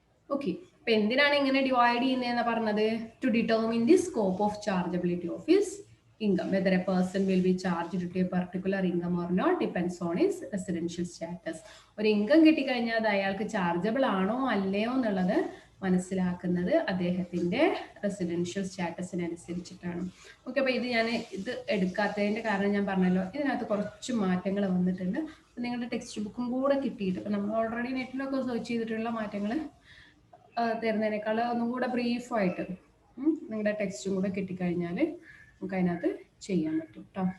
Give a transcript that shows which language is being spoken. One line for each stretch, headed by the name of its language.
Malayalam: Okay, അപ്പൊ എന്തിനാണ് ഇങ്ങനെ ഡിവൈഡ് ചെയ്യുന്നതെന്ന് പറഞ്ഞത്?
English: To determine the scope of chargeability of his income, whether a person will be charged to a particular income or not depends on his residential status.
Malayalam: ഒരു income കിട്ടിക്കഴിഞ്ഞാൽ അത് അയാൾക്ക് chargeable ആണോ അല്ലയോ എന്നുള്ളത് മനസ്സിലാക്കുന്നത് അദ്ദേഹത്തിന്റെ റെസിഡൻഷ്യൽ സ്റ്റാറ്റസിനനുസരിച്ചിട്ടാണ്. ഓക്കെ, അപ്പൊ ഇത് ഞാൻ ഇത് എടുക്കാത്തതിന്റെ കാരണം ഞാൻ പറഞ്ഞല്ലോ, ഇതിനകത്ത് കുറച്ച് മാറ്റങ്ങൾ വന്നിട്ടുണ്ട്. അപ്പൊ നിങ്ങളുടെ ടെക്സ്റ്റ് ബുക്കും കൂടെ കിട്ടിയിട്ട് ഇപ്പൊ നമ്മൾ ഓൾറെഡി നെറ്റിലൊക്കെ സെർച്ച് ചെയ്തിട്ടുള്ള മാറ്റങ്ങൾ തരുന്നതിനേക്കാൾ ഒന്നും കൂടെ ബ്രീഫായിട്ട് നിങ്ങളുടെ ടെക്സ്റ്റും കൂടെ കിട്ടിക്കഴിഞ്ഞാൽ നമുക്ക് അതിനകത്ത് ചെയ്യാൻ പറ്റും കേട്ടോ.